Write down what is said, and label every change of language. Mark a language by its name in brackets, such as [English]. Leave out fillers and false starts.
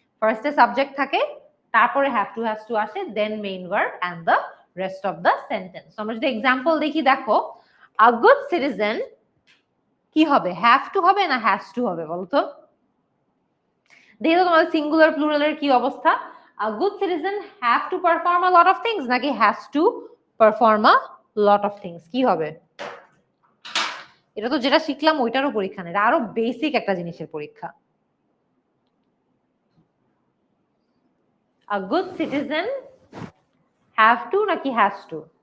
[Bangla] ফার্স্টে সাবজেক্ট থাকে, তারপরে হ্যাভ টু হ্যাজ টু আসে, [English] Then main verb and the rest of the sentence. [Bangla] আমরা যদি এক্সাম্পল দেখি, দেখো আ গুড সিটিজেন কি হবে? হ্যাভ টু হবে না হ্যাজ টু হবে বলতো? দেখো তোমাদের সিঙ্গুলার প্লুরালের কি অবস্থা? [English] A good citizen have to perform a lot of things নাকি has to perform a lot of things? [Bangla] কি হবে? এটা তো যেটা শিখলাম ওইটারও পরীক্ষা নেই, আরো বেসিক একটা জিনিসের পরীক্ষা। [English] A good citizen have to নাকি has to?